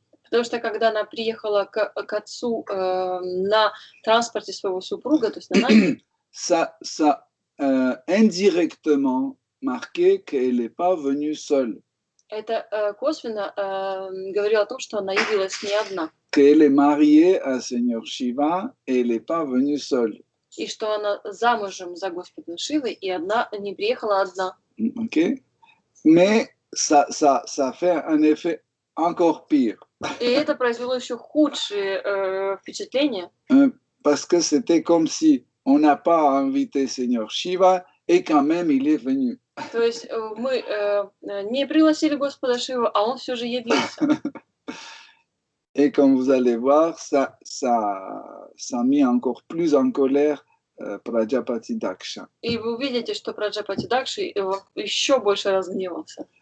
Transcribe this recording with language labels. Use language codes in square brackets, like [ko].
[ru] Потому что когда она приехала к отцу на транспорте своего супруга, то есть на Нанди, [fr] ça indirectement marqué qu'elle n'est pas venue seule. [ru] это косвенно говорило о том, что она явилась не одна. [fr] Qu'elle est mariée à Seigneur Shiva et elle n'est pas venue seule. [ru] И что она замужем за Господом Шивой, и одна не приехала одна. [en] Okay? [fr] Mais ça fait un effet encore pire. [ru] И это произвело еще худшее впечатление. [fr] Parce que c'était comme si on n'a pas invité Seigneur Shiva et quand même il est venu. [ru] То есть мы не пригласили Господа Шиву, а он все же явился. [fr] Et comme vous allez voir, ça a mis encore plus en colère Prajapati Daksha. [ru] И вы увидите, что Праджапати Дакши еще больше разгневался.